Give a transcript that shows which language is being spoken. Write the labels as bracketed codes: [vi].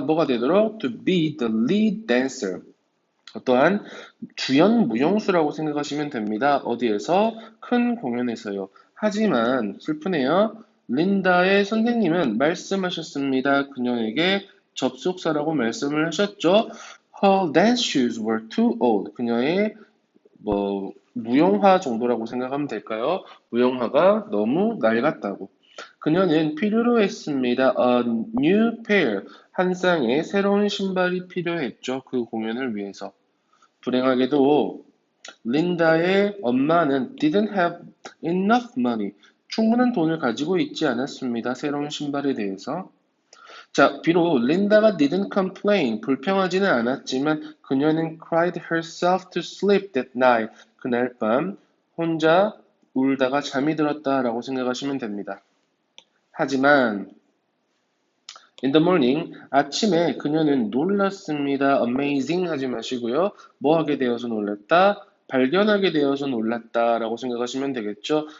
[ko] 뭐가 되도록? [en] To be the lead dancer. [ko] 또한 주연 무용수라고 생각하시면 됩니다. 어디에서? 큰 공연에서요. 하지만 슬프네요. 린다의 선생님은 말씀하셨습니다. 그녀에게 접속사라고 말씀을 하셨죠. [en] Her dance shoes were too old. [ko] 그녀의 무용화 정도라고 생각하면 될까요? 무용화가 너무 낡았다고. 그녀는 필요로 했습니다. [en] A new pair. [ko] 한 쌍의 새로운 신발이 필요했죠. 그 공연을 위해서. 불행하게도 린다의 엄마는 [en] didn't have enough money. [ko] 충분한 돈을 가지고 있지 않았습니다. 새로운 신발에 대해서. 자, 비록 린다가 [en] didn't complain, [ko] 불평하지는 않았지만 그녀는 [en] cried herself to sleep that night. [ko] 그날 밤 혼자 울다가 잠이 들었다라고 생각하시면 됩니다. 하지만 [en] in the morning, [ko] 아침에 그녀는 놀랐습니다. amazing 하지 마시고요. 뭐 하게 되어서 놀랐다? 발견하게 되어서 놀랐다라고 생각하시면 되겠죠.